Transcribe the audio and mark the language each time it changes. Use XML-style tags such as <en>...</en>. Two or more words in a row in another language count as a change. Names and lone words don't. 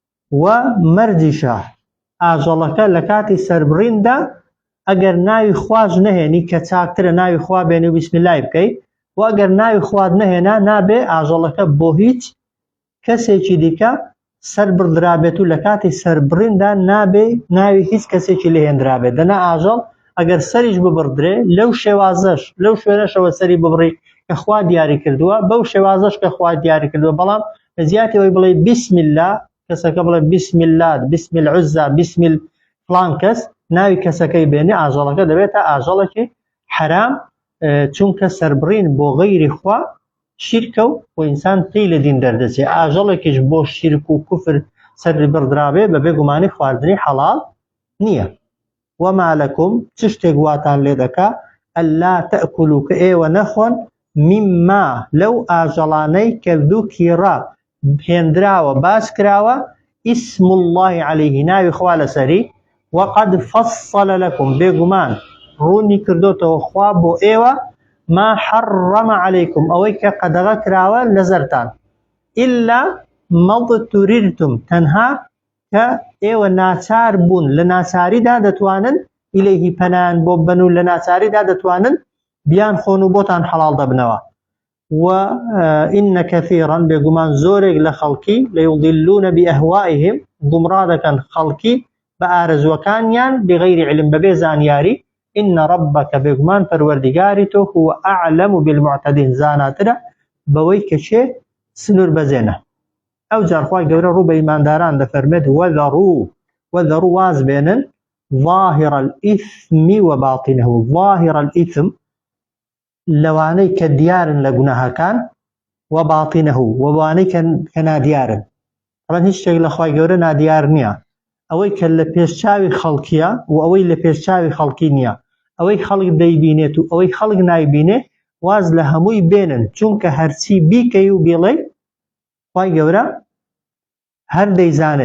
<ckb>و مەرجیشە ئاژەڵەکە لە کاتی سەربڕیندا ئەگەر ناوی خواش نەهێنی کە چاکترە ناوی خوا بێنی و بیسمیلای بکەیت و ئەگەر ناوی خواد نەهێنا نابێ ئاژەڵەکە بۆ هیچ کەسێکی دیکە سەر بردرابێت و لە کاتی سەربڕیندا نابێ ناوی هیچ کەسێکی لێهێنرابێت. دەنا ئاژەڵ ئەگەر سەریش ببڕدرێ لەو شێوازەش لەو شوێنەشەوە سەری ببڕی کە خوا دیاری کردووە بەو شێوازەش کە خوا دیاری کردووە، بەڵام لە زیاتەوەی بڵێ</ckb> <ar>بسم الله</ar> <ckb>کەسەکە بڵێ</ckb> <ar>بسم الله بسم العزة بسم فلان</ar> <ckb>کەس ناوی کەسەکەی بێنێ ئاژەڵەکە دەبێتە ئاژەڵێکی حرام، چونکە سەربڕین بۆ غەیری خوا شیرکە و ئینسان پێی لە دین دەردەچێ. ئاژەڵێکیش بۆ شیرک و کوفر سەری بڕدرابێ بە بێگومانی خواردنی حەڵال نییە.</ckb> <ar>وما لەکم</ar> <ckb>چ شتێک واتان لێ دەکا</ckb> <ar>ئەللا تەئکولوا</ar> <ckb>کە ئێوە نەخۆن مما لەو ئاژەڵانەی کە ذوکیڕا هێنراوە باس کراوە</ckb> <ar>ئیسم الله عەلەیه</ar> <ckb>ناوی خوا لەسەری</ckb> <ar>وقد فصل لكم</ar> <ckb>بێگومان ڕوونی کردوتەوە خوا بۆ ئێوە</ckb> <ar>ما حرم عليكم</ar> <ckb>ئەوەی کە قەدەغە کراوە لەزەرتان</ckb> <ar>إلا ما اضطررتم</ar> <ckb>تەنها کە ئێوە ناچار بوون لە ناچاریدا دەتوانن ئیلەیهی پەنایان بۆ ببەن و لە ناچاریدا دەتوانن بیان خۆن و بۆتان حەڵال دەبنەوە.</ckb> <ar>و إن كثيرا</ar> <ckb>بێگومان زۆرێک لە خەڵکی</ckb> <ar>لەیضلون بأهوائهم</ar> <ckb>گومڕا دەکەن خەڵکی بە ئارەزوەکانیان</ckb> <ar>بغەیری علم</ar> <ckb>بەبێ زانیاری.</ckb> <ar>إن ربك</ar> <ckb>بێگومان پەروەردیگاری تۆ</ckb> <ar>هو أعلم بالمعتدين</ar> <ckb>زاناترە بەوەی کە چێ سنوور بەزێنە. ئەو جار خوای گەورە ڕوو بە ئیمانداران دەفەرمێت وەذەڕوو واز بێنن</ckb> <ar>ظاهر الإثم وباطنه ظاهر الإثم</ar> <ckb>لەوانەی کە دیارن لە گوناهەکان وباطنه وەوانەی کە نادیارن. طبعا هیچ شتێک لە خوای گەورە نادیار نییە، ئەوەی کە لە پێشچاوی خەڵکیە و ئەوەی لە پێشچاوی خەڵکی نییە، ئەوەی خەڵک دەیبینێت و ئەوەی خەڵک نایبینێ واز لە هەمووی بێنن، چونکە هەرچی بیکەی و بێڵێ خوای گەورە هەر دەیزانێ.</ckb>